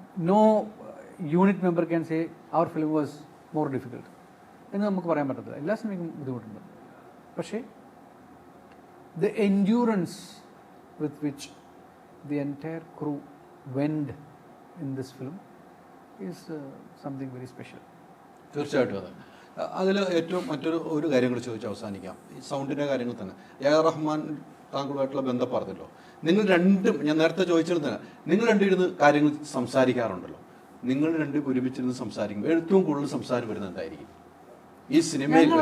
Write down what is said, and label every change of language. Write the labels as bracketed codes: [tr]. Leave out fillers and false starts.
[en] no unit member can say our film was more difficult [ml] എന്ന് നമുക്ക് പറയാൻ പറ്റത്തില്ല. എല്ലാ സിനിമയ്ക്കും ബുദ്ധിമുട്ടുണ്ട്. [en] പക്ഷേ the endurance with which the entire crew went in this film is something very special. [ml] തീർച്ചയായിട്ടും അതെ. അതിൽ ഏറ്റവും ഒരു കാര്യം കൂടി ചോദിച്ച് അവസാനിക്കാം. ഈ സൗണ്ടിൻ്റെ കാര്യങ്ങൾ തന്നെ എ.ആർ. റഹ്മാൻ താങ്കളുമായിട്ടുള്ള ബന്ധം പറഞ്ഞല്ലോ. നിങ്ങൾ രണ്ടും, ഞാൻ നേരത്തെ ചോദിച്ചിരുന്ന, നിങ്ങൾ രണ്ടിരുന്ന് കാര്യങ്ങൾ സംസാരിക്കാറുണ്ടല്ലോ. നിങ്ങൾ രണ്ടും ഒരുമിച്ചിരുന്ന് സംസാരിക്കുമ്പോൾ ഏറ്റവും കൂടുതൽ സംസാരം വരുന്നത് എന്തായിരിക്കും ഈ സിനിമയിൽ?